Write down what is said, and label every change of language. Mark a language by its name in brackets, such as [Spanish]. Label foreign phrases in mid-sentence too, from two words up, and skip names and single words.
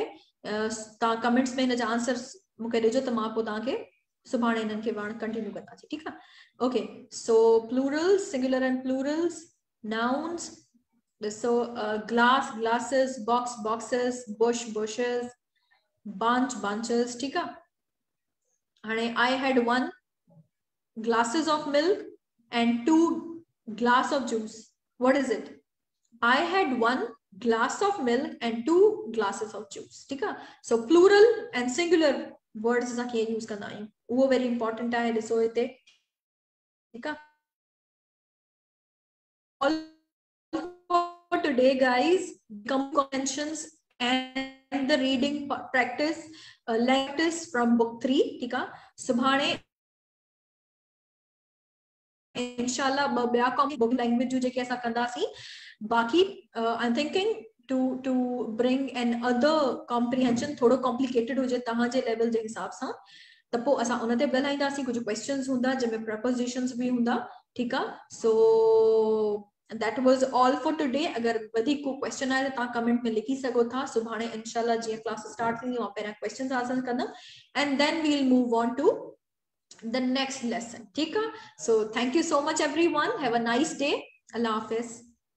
[Sindhi] तव्हां कमेंट्स में इन जा आंसर्स मूंखे ॾिजो त मां पोइ तव्हांखे सुभाणे इन्हनि खे कंटिन्यू कंदासीं, ठीकु आहे. [English] Okay, so plurals, singular and plurals, nouns. So glass, glasses, box, boxes, bush, bushes, bunch, bunches, [Urdu] ठीक है. [English] हाणे I had 1 glasses of milk and 2 glass of juice. What is it? I had 1 glass of milk and 2 glasses of juice, [Urdu] ठीक है. [English] So plural and singular words [Sindhi] असां कीअं यूज़ कंदा आहियूं, उहो [English] very important [Sindhi] आहे. ॾिसो हिते, ठीकु आहे. [English] For today, guys, comprehensions and the reading practice, practice from book 3, [Urdu] ठीक है. [Sindhi] सुभाणे इंशाल्लाह ॿिया [English] book language [Sindhi] जो जेके असां कंदासीं. बाकी [English] I'm thinking to bring an other comprehension [Sindhi] थोड़ो complicated हुजे तव्हांजे लेवल जे हिसाब सां, त पोइ असां उन ते ॻाल्हाईंदासीं. कुझु क्वेश्चंस हूंदा जंहिंमें प्रपोजिशंस बि हूंदा, ठीकु आहे. [English] सो that was all for today. [Sindhi] अगर वधीक को क्वेश्चन आए त तव्हां कमेंट में लिखी सघो था. सुभाणे इंशाल्लाह जीअं [English] class start [Sindhi] थींदी मां पहिरियां [English] questions answer [Sindhi] कंदमि [English] and then we'll move on to the next lesson, [Sindhi] ठीकु आहे. [English] So thank you so much everyone, have a nice day. [Urdu] Allah Hafiz.